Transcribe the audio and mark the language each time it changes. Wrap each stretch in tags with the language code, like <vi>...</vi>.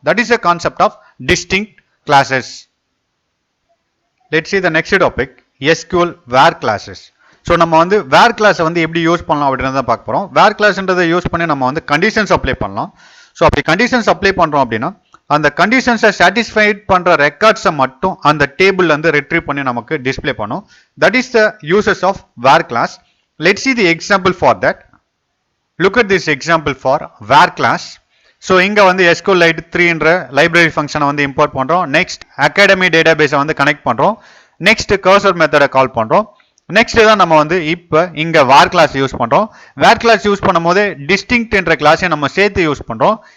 <en>That is a concept of distinct clauses. Let's see the next topic, SQL where classes.</en> <ta>So நம்ம வந்து வேர் கிளாஸை வந்து எப்படி யூஸ் பண்ணலாம் அப்படின்றத பார்க்க போகிறோம். வேர் கிளாஸ்ன்றதை யூஸ் பண்ணி நம்ம வந்து கண்டிஷன்ஸ் அப்ளை பண்ணலாம். ஸோ அப்படி கண்டிஷன்ஸ் அப்ளை பண்ணுறோம் அப்படின்னா அந்த கண்டிஷன்ஸை சாட்டிஸ்ஃபைட் பண்ணுற ரெக்கார்ட்ஸை மட்டும் அந்த டேபிள் வந்து ரிட்ரீவ் பண்ணி நமக்கு டிஸ்பிளே பண்ணும்.</ta> <en>That is the uses of where clause. Let's see the example for that. Look at this example for where class.</en> <ta>So இங்கே வந்து SQLite 3 என்ற லைப்ரரி ஃபங்க்ஷனை வந்து இம்போர்ட் பண்ணுறோம். நெக்ஸ்ட் அகாடமி டேட்டா பேஸை வந்து கனெக்ட் பண்ணுறோம். நெக்ஸ்ட் கர்சர் மெத்தடை கால் பண்ணுறோம். நெக்ஸ்ட் தான் நம்ம வந்து இப்போ இங்கே வேர் கிளாஸ் யூஸ் பண்ணுறோம். வேர் கிளாஸ் யூஸ் பண்ணும்போது டிஸ்டிங்க்ட் என்ற கிளாஸை நம்ம சேர்த்து யூஸ் பண்ணுறோம்.</ta>